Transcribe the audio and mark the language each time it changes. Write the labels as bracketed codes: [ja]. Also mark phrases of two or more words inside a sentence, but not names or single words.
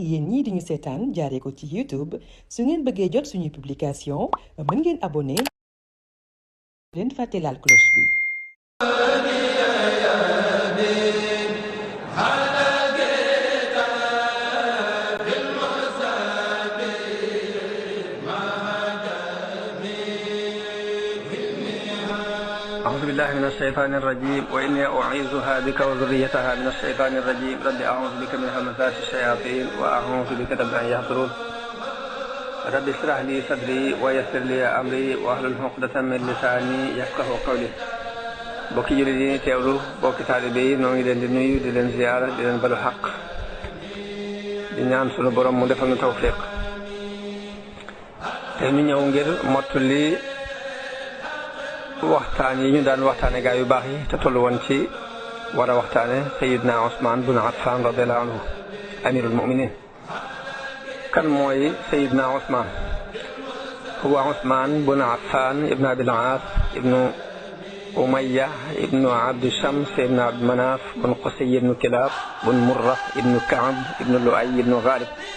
[wo] yéen ñii di ñu seetaan jaaree ko ci YouTube su ngeen bëggee jot suñuy publication mën ngeen abonné leen fàtte laal cloche bi. [ar] أعوذ بالله من الشيطان الرجيم وإني أعيذها بك وذريتها من الشيطان الرجيم رب أعوذ بك من همزات الشياطين وأعوذ بك رب أن يحضرون رب اشرح لي صدري ويسر لي أمري واحلل عقدة من لساني يفقهوا قولي [wo] bokki jullit yi teewlu bokki taalibe yi noo ngi leen di nuyu di leen ziyaara di leen balu xaq di ñaan sunu borom mu defal ñu tawfiq te ñu ñëw ngir mottali waxtaan yi ñu daan waxtaane gaa yu baax yi te tollu woon ci war a waxtaane Sayyidna Usmaan bun Affaan [ar] رضي الله عنه أمير المؤمنين [wo] kan mooy Sayyidna Usmaan huwa Usmaan bun Affaan ibnu Abil Aas ibnu Umayya ibnu Abdu Shams ibnu Abdu Manaaf bun Qusay ibnu Kilaab bun Murra ibnu Kaab ibnu Lu'ay ibnu Gaalib